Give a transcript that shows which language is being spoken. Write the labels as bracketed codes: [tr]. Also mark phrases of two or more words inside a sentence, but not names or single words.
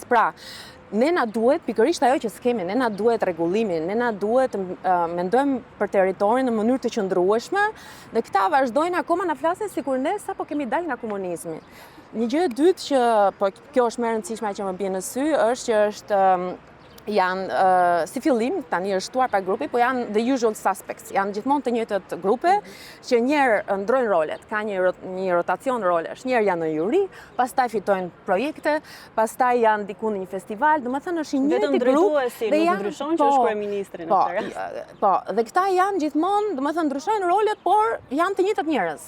[sq] Pra, ne na duhet pikërisht ajo që s'kemi, ne na duhet rregullimin, ne na duhet mendojmë për territorin në mënyrë të qëndrueshme, dhe këta vazhdojnë akoma na flasin sikur ne sapo kemi dalë nga komunizmi. Një gjë e dytë që, po kjo është më e rëndësishme që më bie në sy, është që është janë si fillim, tani është shtuar pa grupi, po janë [en] the usual suspects, [sq] janë gjithmonë të njëjtët grupe që njerë ndrojnë rolet, ka një rotacion rolesh, njerë janë në juri, pastaj fitojnë projekte, pastaj janë diku në një festival, domethënë është një njëjtë grup. Drejtuesi nuk ndryshon që është kryeministri në këtë rast. Po, dhe këta janë gjithmonë, domethënë ndryshojnë rolet, por janë të njëjtët njerëz.